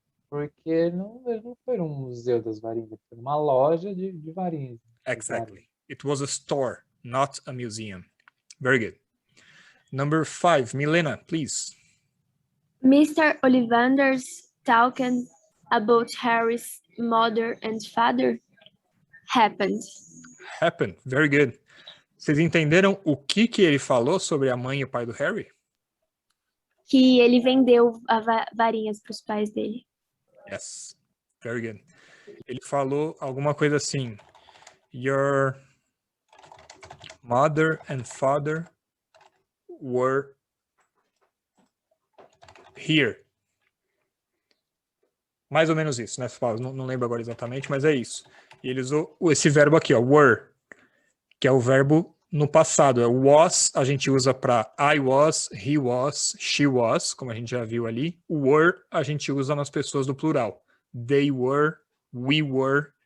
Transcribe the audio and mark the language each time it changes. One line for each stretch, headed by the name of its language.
Portuguese: Porque não, ele não foi num museu das varinhas, ele foi numa loja de varinhas.
English: Exactly. It was a store, not a museum. Very good. Number 5, Milena, please. Mr. Ollivander's talking about Harry's mother and father happened. Happened. Very good.
Portuguese: Vocês entenderam o que ele falou sobre a mãe e o pai do Harry? Que ele vendeu varinhas para os pais dele.
English: Yes. Very good.
Portuguese: Ele falou alguma coisa assim.
English: Your mother and father were here.
Portuguese: Mais ou menos isso, né? Não lembro agora exatamente, mas é isso. E ele usou esse verbo aqui, ó, were, que é o verbo no passado. É o was, a gente usa para
English: I was, he was, she was,
Portuguese: como a gente já viu ali. O were, a gente usa nas pessoas do plural.
English: They were, we were.